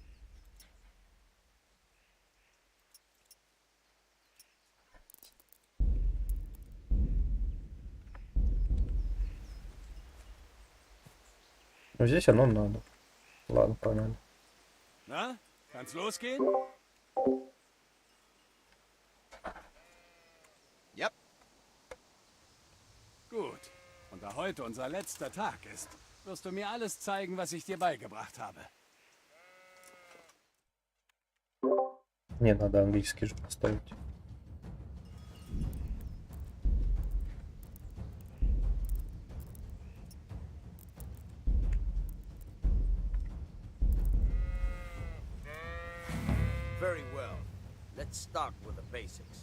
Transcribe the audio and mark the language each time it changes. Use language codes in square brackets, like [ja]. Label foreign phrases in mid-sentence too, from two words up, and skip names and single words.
[ru] Но здесь оно надо. Ладно, погнали. [de] Na, kann's losgehen? Yep. Gut. Und da heute unser letzter Tag ist, wirst du mir alles zeigen, was ich dir beigebracht habe. [ru] Не, надо английский же поставить. [en] Very well. Let's start with the basics.